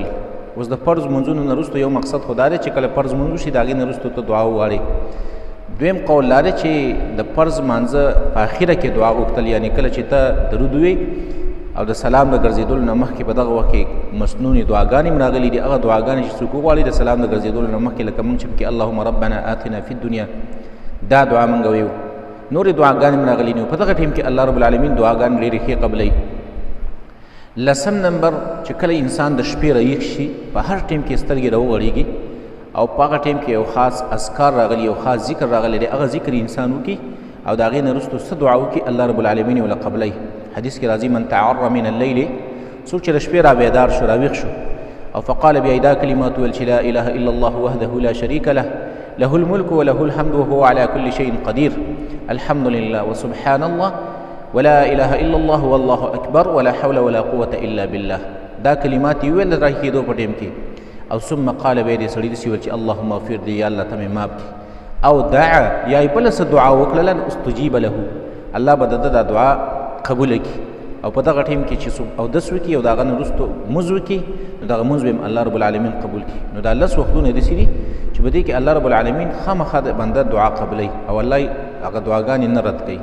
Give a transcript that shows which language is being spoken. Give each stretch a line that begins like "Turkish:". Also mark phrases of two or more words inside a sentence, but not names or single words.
Pashto: اوس د فرض منځونو نه وروستو یو مقصد خو دا دی چې کله فرض منځ وشي د هغې نه وروستو ته دعا وغواړې. دویم قول دا دی چې د فرض مانځه په اخره کې دعا غوښتل، یعنې کله چې ته درود ووایې او د سلام د ګرځېدلو نه مخکې په دغه وخت کې مسنونې دعاګانې هم راغلي دي. هغه دعاګانې چې څوک وغواړي د سلام د ګرځېدلو نه مخکې، لکه موږ چې پکې
Arabic: اللهم ربنا آتنا فی الدنیا،
Pashto: دا دعا موږ ویو. نورې دعاګانې هم راغلي نه. په دغه ټیم کې
Arabic: الله رب العالمین
Pashto: دعاګانې ډېرې ښې قبلوي. لسم نمبر چې کله انسان د شپې رایق شي، په هر ټیم کې سترګې راوغړېږي او په هغه ټیم کې یو خاص اذکار راغلي، یو خاص ذکر راغلی دی، هغه ذکر انسان وکړي او د هغې نه وروستو څه دعا وکړي
Arabic: الله رب العالمین
Pashto: یې ورله قبلوي. حدیث کې راځي
Arabic: من تعر من اللیل،
Pashto: څوک چې د شپې را بیدار شو راویښ شو او فقال بیا دا کلمات ویل چې
Arabic: لا اله الا الله وحده لا شریک له له الملك وله الحمد وهو على كل شيء قدير الحمد لله وسبحان الله ولا اله الا الله والله اکبر ولا حول ولا قوة الا بالله،
Pashto: دا کلمات یې ویل راکېدو په ټیم کې. او
Arabic: ثم قال
Pashto: بیا دې سړي داسې ویل چې
Arabic: اللهم اغفر لي،
Pashto: یا الله ته مې معاف کړي. او دعا یا یې بله څه دعا وکړله
Arabic: استجیب له،
Pashto: الله به د ده دا دعا قبوله کړي. او په دغه ټیم کې چې څوک اودس وکړي او د هغه نه وروستو لمونځ وکړي نو دغه لمونځ به هم
Arabic: الله رب العالمین
Pashto: قبول کړي. نو دا 10 وختونه داسې دي چې په دې کې
Arabic: الله رب العالمین
Pashto: خامخا د بنده دعا قبلوي او الله هغه دعاګانې نه رد کوي.